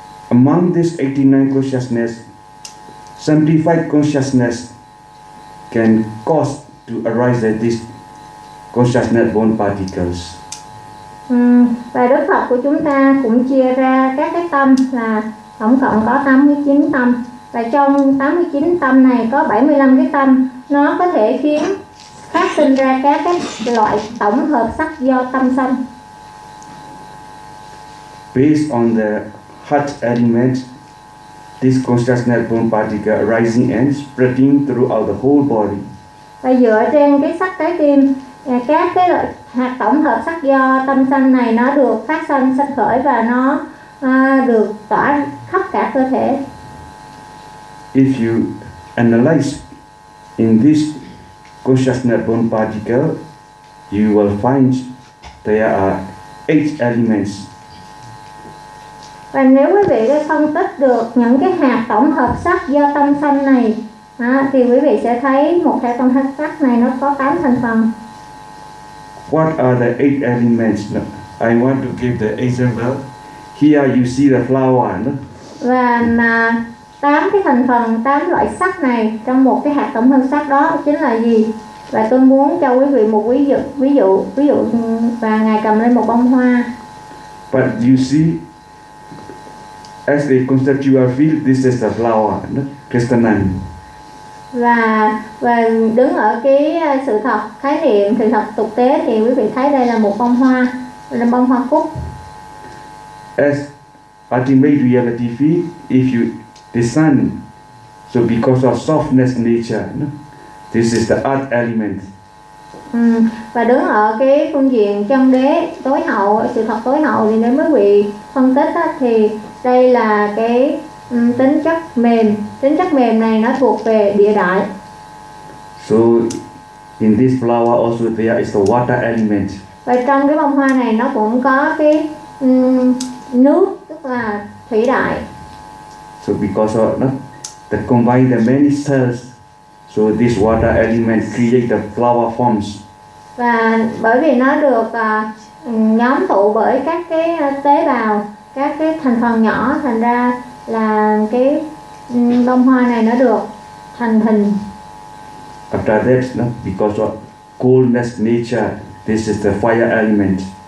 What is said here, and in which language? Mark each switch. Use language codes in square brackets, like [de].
[en] Among this 89 consciousness, 75 consciousness can cause to arise at this consciousness born particles. [vi] Và Đức Phật của chúng ta cũng chia ra các cái tâm là tổng cộng có 89 tâm. Và trong 89 tâm này có 75 cái tâm nó có thể khiến phát sinh ra các cái loại tổng hợp sắc do tâm sanh. [en] Based on the heart element, this consciousness born particle rising and spreading throughout the whole body. [vi] Và dựa trên cái sắc tế tim, các cái hạt tổng hợp sắc do tâm sanh này nó được phát sanh, sanh khởi và nó được tỏa khắp cả cơ thể. [en] If you analyze in this consciousness born particle, you will find there are 8 elements. [vi] Và nếu quý vị đã phân tích được những cái hạt tổng hợp sắc do tâm sanh này À, thì quý vị sẽ thấy một cái con thất sắc này nó có 8 thành phần. [en] What are the 8 elements? No, I want to give the example. Here you see the flower. No? [vi] Và 8 cái thành phần, 8 loại sắc này trong một cái hạt tổng thân sắc đó chính là gì? Và tôi muốn cho quý vị một ví dụ và ngài cầm lên một bông hoa. [en] But you see, as a conceptual field, this is the flower, no? Crystalline. [vi] Và đứng ở cái sự thật khái niệm sự thật thực tế thì quý vị thấy đây là một bông hoa, là bông hoa cúc. [en] As ultimate reality field, if you the sun, so because of softness nature, no? This is the earth element. [vi] Và đứng ở cái phương diện chân đế tối hậu, sự thật tối hậu thì nếu quý vị phân tích á, thì đây là cái tính chất mềm này nó thuộc về địa đại. [en] So in this flower also there is the water element. [vi] Và trong cái bông hoa này nó cũng có cái nước, tức là thủy đại. [en] So because of no, the combine the many cells, so this water element create the flower forms. [vi] Và bởi vì nó được nhóm tụ bởi các cái tế bào, các cái thành phần nhỏ, thành ra là cái bông hoa này nó được thành hình. [en] After that, no, because of coldness nature, this is the fire element.